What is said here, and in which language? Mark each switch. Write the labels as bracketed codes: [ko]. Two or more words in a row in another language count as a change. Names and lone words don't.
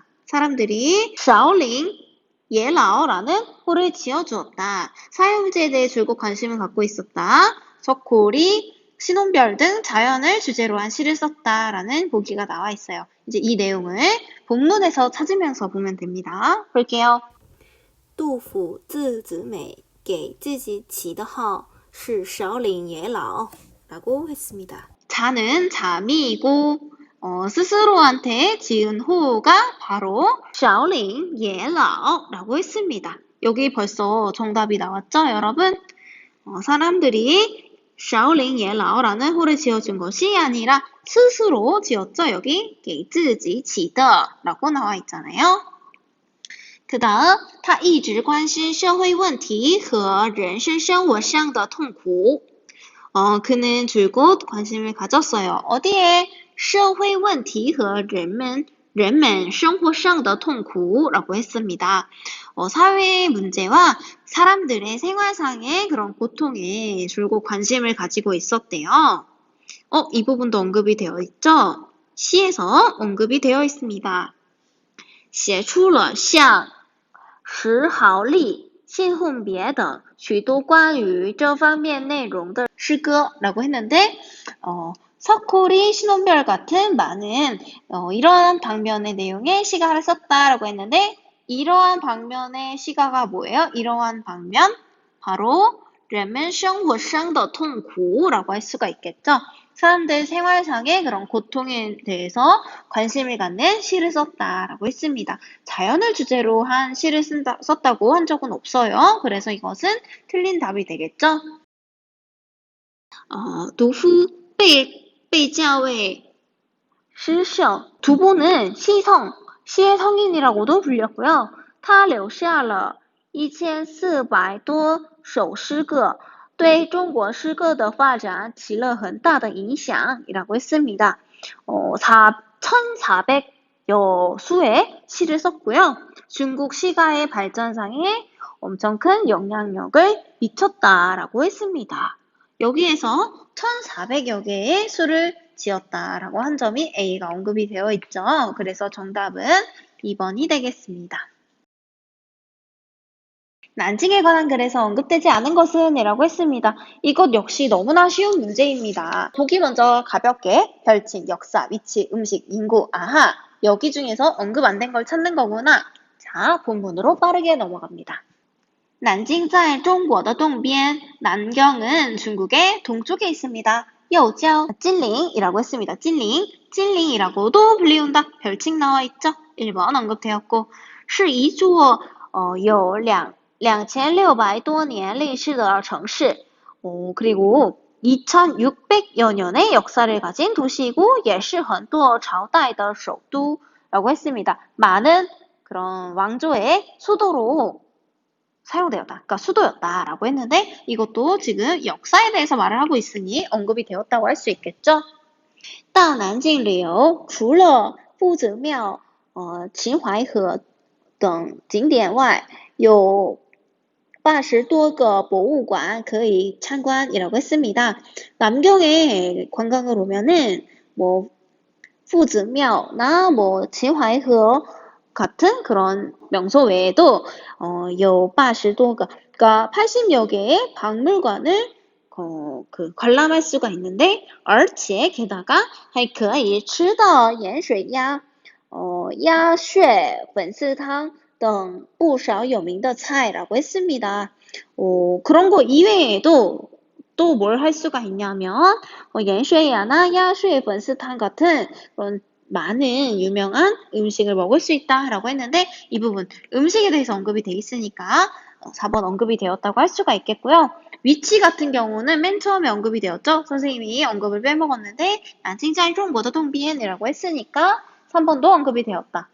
[ko] 사람들이 샤오링 예라오라는 호를 지어주었다. 사회문제에 대해 줄곧 관심을 갖고 있었다. 석고리, 신혼별 등 자연을 주제로 한 시를 썼다라는 보기가 나와 있어요. 이제 이 내용을 본문에서 찾으면서 보면 됩니다. 볼게요. [zh] 杜甫字子美给自己起的号是少岭野老 [ko] 라고 했습니다. 자는 잠이고 스스로한테 지은 호가 바로 샤오링 예라오라고 했습니다. 여기 벌써 정답이 나왔죠, 여러분? 사람들이 샤오링 예라오라는 호를 지어준 것이 아니라 스스로 지었죠. 여기 [zh] 给自己起的 [ko] 라고 나와 있잖아요. 그 다음, [zh] 他一直关心社会问题和人生生活上的痛苦. [ko] 그는 줄곧 관심을 가졌어요. 어디에? [zh] 社会问题和人们生活上的痛苦 [ko] 라고 했습니다. 사회 문제와 사람들의 생활상의 그런 고통에 줄곧 관심을 가지고 있었대요. 이 부분도 언급이 되어 있죠? 시에서 언급이 되어 있습니다. [zh] 写出了像石毫利、信混别等许多关于这方面内容的诗歌 [ko] 라고 했는데 석호리, 신혼별 같은 많은 이러한 방면의 내용의 시가를 썼다라고 했는데 이러한 방면의 시가가 뭐예요? 이러한 방면 바로 [zh] 人们生活上的痛苦 [ko] 라고 할 수가 있겠죠. 사람들 생활상의 그런 고통에 대해서 관심을 갖는 시를 썼다라고 했습니다. 자연을 주제로 한 시를 썼다고 한 적은 없어요. 그래서 이것은 틀린 답이 되겠죠. [zh] 杜夫被叫为诗圣. [ko] 두보는 시의 성인이라고도 불렸고요. [zh] 他留下了1400多首诗歌对中国诗歌的发展起了很大的影响 [ko] 이라고 했습니다. 1400여 수의 시를 썼고요. 중국 시가의 발전상에 엄청 큰 영향력을 미쳤다라고 했습니다. 여기에서 1400여 개의 수를 지었다라고 한 점이 A가 언급이 되어 있죠. 그래서 정답은 2번이 되겠습니다. 난징에 관한 글에서 언급되지 않은 것은 이라고 했습니다. 이것 역시 너무나 쉬운 문제입니다. 보기 먼저 가볍게 별칭, 역사, 위치, 음식, 인구, 아하 여기 중에서 언급 안 된 걸 찾는 거구나. 자, 본문으로 빠르게 넘어갑니다. [zh] 난징 在中国的东边, [ko] 난경은 중국의 동쪽에 있습니다. 여우지ao, 찐링이라고 했습니다. 찐링이라고도 불리운다. 별칭 나와 있죠. 1번 언급되었고 [zh] 是一座有2600多年历史的城市. [ko] 그리고 2600여 년의 역사를 가진 도시이고 [zh] 也是很多朝代的首都. [ko] 라고 했습니다. 많은 그런 왕조의 수도로 사용되었다. 그러니까 수도였다라고 했는데 이것도 지금 역사에 대해서 말을 하고 있으니 언급이 되었다고 할 수 있겠죠. [zh] 到南京旅游除了夫子庙、秦淮河等景点外，有80多个博物馆可以参观 [ko] 이라고 했습니다. 남경에 관광을 오면은 뭐 夫子庙나 뭐 秦淮河 같은 그런 명소 외에도 [zh] 有80多个 [ko] 그러니까 80여 개의 박물관을 관람할 수가 있는데 而且 게다가 [zh] 还可以吃到盐水鸭、鸭血粉丝汤等不少有名的菜 [ko] 라고 했습니다. 그런 거 이외에도 또 뭘 할 수가 있냐면 盐水鸭나 鸭血粉丝汤 같은 그런 많은 유명한 음식을 먹을 수 있다라고 했는데 이 부분 음식에 대해서 언급이 돼 있으니까 4번 언급이 되었다고 할 수가 있겠고요. 위치 같은 경우는 맨 처음에 언급이 되었죠. 선생님이 언급을 빼먹었는데 난칭자이 중국의 동비엔이라고 했으니까 3번도 언급이 되었다.